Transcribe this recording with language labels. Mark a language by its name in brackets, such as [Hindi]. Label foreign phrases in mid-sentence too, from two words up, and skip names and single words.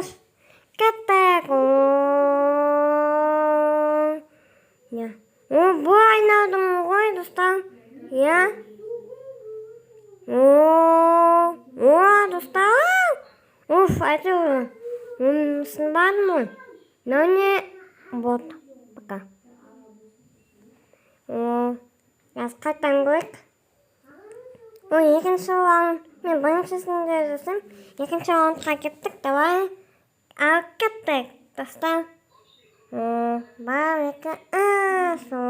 [Kazakh] Кеттік. Бұл айналдым ғой, достар. Достар. Әйтеуір. Сынбадым ғой. [Russian] Но не вот. Пока. [Kazakh] Қазір қайтан көрейік. Екінші раунд. Мен біріншісінде жүрсем. Екінші раундқа кеттік. Давай. Ал кеттік, достар. Бір, екі, үш.